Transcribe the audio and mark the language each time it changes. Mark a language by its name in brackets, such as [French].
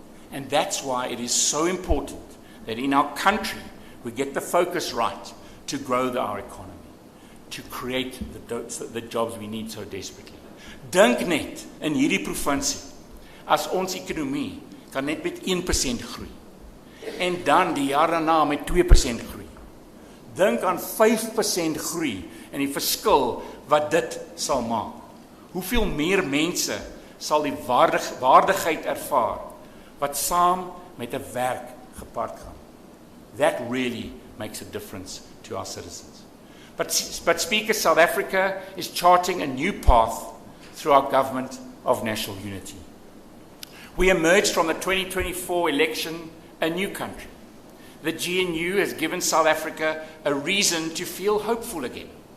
[English] And that's why it is so important that in our country we get the focus right to grow our economy, to create the jobs we need so desperately. [Afrikaans] Dink net in hierdie provinsie, as ons ekonomie kan net met 1% groei. En dan die jaar daarna met 2% groei. Dink aan 5% groei en die verskil wat dit sal maak. Hoeveel meer mense sal die waardigheid ervaar wat saam met 'n werk gepaard gaan. [English] That really makes a difference to our citizens. But Speaker, South Africa is charting a new path through our government of national unity. We emerged from the 2024 election a new country. The GNU has given South Africa a reason to feel hopeful again.